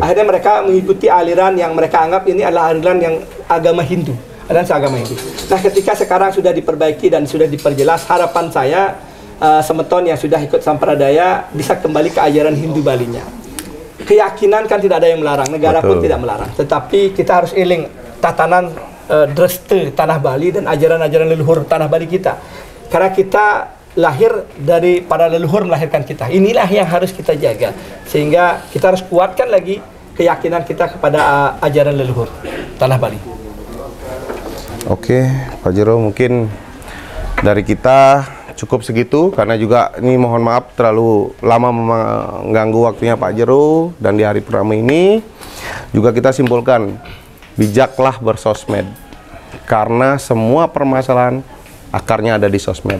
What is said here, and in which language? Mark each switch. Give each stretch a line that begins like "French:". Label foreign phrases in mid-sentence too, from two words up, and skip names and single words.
Indonesian: Akhirnya mereka mengikuti aliran yang mereka anggap ini adalah aliran yang agama Hindu. Aliran seagama Hindu. Nah, ketika sekarang sudah diperbaiki dan sudah diperjelas, harapan saya semeton yang sudah ikut sampradaya bisa kembali ke ajaran Hindu Balinya. Keyakinan kan tidak ada yang melarang, negara pun tidak melarang. Tetapi kita harus iling tatanan dreste tanah Bali dan ajaran-ajaran leluhur tanah Bali kita. Karena kita lahir dari para leluhur melahirkan kita. Inilah yang harus kita jaga. Sehingga kita harus kuatkan lagi keyakinan kita kepada ajaran leluhur tanah Bali. Oke, Pak Jero, mungkin dari kita cukup segitu karena juga ini mohon maaf terlalu lama mengganggu waktunya Pak Jero, dan di hari pertama ini juga kita simpulkan bijaklah bersosmed karena semua permasalahan akarnya ada di sosmed.